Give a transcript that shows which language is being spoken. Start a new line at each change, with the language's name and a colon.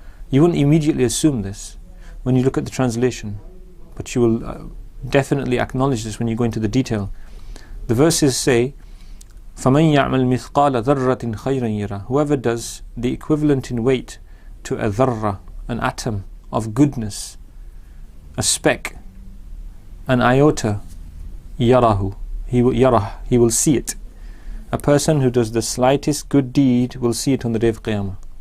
English: You wouldn't immediately assume this when you look at the translation, but you will definitely acknowledge this when you go into the detail. The verses say,
Arabic: فَمَنْ يَعْمَلْ مِثْقَالَ ذَرَّةٍ خَيْرًا يَرَهُ.
English: Whoever does the equivalent in weight to a dharra, an atom of goodness, a speck, an iota, yarahu, he will see it. A person who does the slightest good deed will see it on the day of Qiyamah.